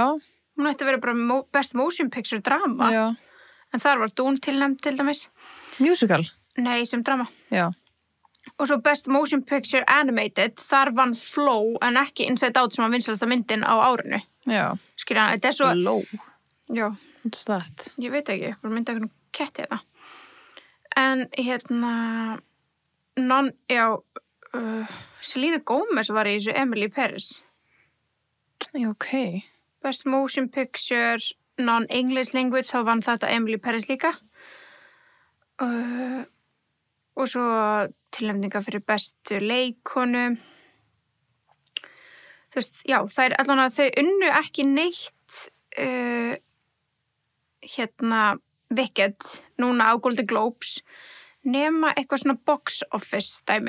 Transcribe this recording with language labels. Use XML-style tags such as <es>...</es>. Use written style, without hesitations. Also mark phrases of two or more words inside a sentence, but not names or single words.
<is>Hún ætti að vera bara Best Motion Picture drama. Já. En þar var Dune tilnæmd til dæmis. Musical? Nei, sem drama. Já. Og svo Best Motion Picture Animated, þar vann Flow en ekki Inside Out sem var vinsælasta myndin á árinu. Já. Skilja, þetta er svo... Flow? Já.</is> <en>What's that?</en> <is>Ég veit ekki, bara myndi eitthvað ketti þetta. En Selena Gomez var í þessu Emily Perez. Ok. Best Motion Picture Non-English Language, þá vann þetta Emily Perez líka. Og svo tilnefninga fyrir bestu leikonu. Þú veist, já, það er allan að þau unnu ekki neitt Wicked núna á Golden Globes nema eitthvað svona</is> <en>box office</en> <is>dæmi.</is>